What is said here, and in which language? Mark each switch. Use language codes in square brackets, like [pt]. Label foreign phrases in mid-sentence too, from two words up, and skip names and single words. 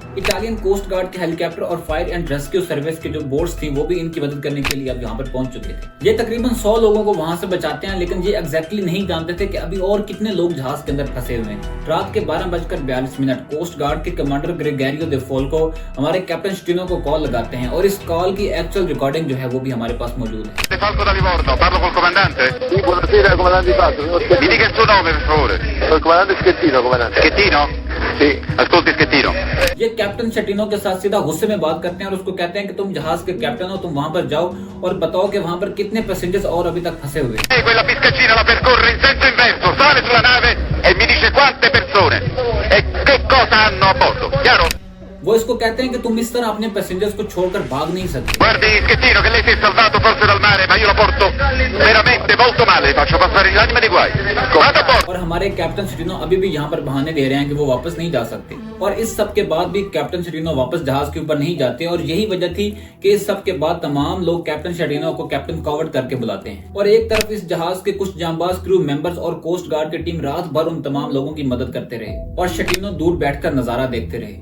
[en] Italian coast guard [hi] के हेलीकॉप्टर और [en] fire and rescue service [hi] के जो बोट्स थी वो भी इनकी मदद करने के लिए अब यहाँ पर पहुंच चुके थे। ये तकरीबन 100 लोगों को वहां से बचाते हैं, लेकिन ये एग्जैक्टली नहीं जानते थे कि अभी और कितने लोग जहाज के अंदर फंसे हुए हैं। रात के 12:42 [en] coast guard [hi] के कमांडर ग्रेगोरियो दे फोल्को हमारे कैप्टन शेटिनो को कॉल लगाते हैं और इस कॉल की [en] actual recording [hi] जो है वो भी हमारे पास मौजूद है। [it] De Falco da Livorno, parlo col comandante? Sì, buonasera, comandante Di Falco. Mi dica il suo nome, per favore. Il comandante Schettino, comandante. Schettino? Sì, ascolti Schettino. [hi] ये कैप्टन शेटिनो के साथ सीधा गुस्से में बात करते हैं और उसको कहते हैं कि तुम जहाज के कैप्टन हो, तुम वहां पर जाओ और बताओ कि वहां पर कितने पैसेंजर्स और अभी तक फंसे हुए हैं। [it] Quella piscaccina la percorre in senso inverso, sale sulla nave e mi dice quante persone e che cosa hanno a bordo. Chiaro? [hi] वो इसको कहते हैं कि तुम इस तरह अपने पैसेंजर्स को छोड़कर भाग नहीं सकते। [it] Guardi Schettino che lei si è salvato forse dal mare, ma io la porto veramente molto male, faccio passare gli anime di guai. Vado a bordo. [hi] और हमारे कैप्टन शेटिनो अभी भी यहाँ पर बहाने दे रहे हैं कि वो वापस नहीं जा सकते। और इस सब के बाद भी कैप्टन शेटिनो वापस जहाज के ऊपर नहीं जाते और यही वजह थी कि इस सब के बाद तमाम लोग कैप्टन शेटिनो को [en] captain coward [hi] करके बुलाते हैं। और एक तरफ इस जहाज के कुछ जांबाज [en] crew members [hi] और [en] coast guard [hi] की टीम रात भर उन तमाम लोगों की मदद करते रहे और शेटिनो दूर बैठकर नजारा देखते रहे।